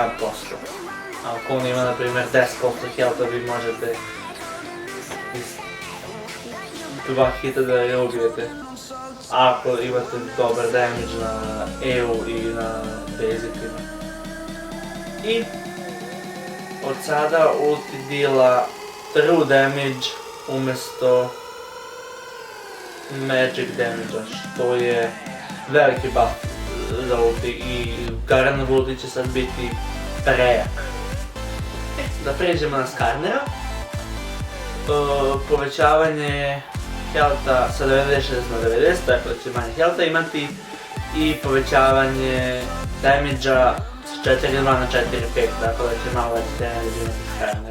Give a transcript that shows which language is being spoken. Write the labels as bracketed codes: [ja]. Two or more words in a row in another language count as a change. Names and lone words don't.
[bs] A ako on ima na primjer 10% health-a, vi možete iz 2 hita da ga ubijete. Ako imate dobar damage na EU i na basicima. I od sada ulti dila [en] true damage [bs] umjesto [en] magic damage-a, [bs] što je veliki buff za ulti i Garenov ulti će sad biti prejak. Da pređemo na Skarnera. Povećavanje health-a sa 96 na 90, tako da će manje health-a imati, i povećavanje damage-a s 4.2 na 4.5, tako da će malo veći damage imati Skarner.